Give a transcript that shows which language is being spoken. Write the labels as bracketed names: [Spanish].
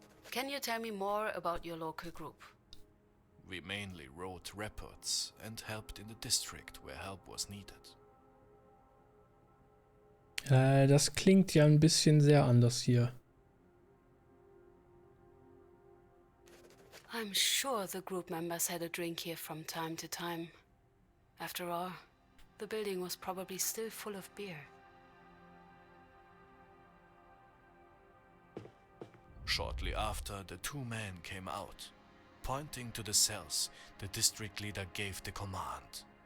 [English] Can you tell me more about your local group? We mainly wrote reports and helped in the district where help was needed. [German] Das klingt ja ein bisschen sehr anders hier. [English] I'm sure the group members had a drink here from time to time. After all, the building was probably still full of beer. Shortly after, the two men came out. Pointing to the cells, the district leader gave the command.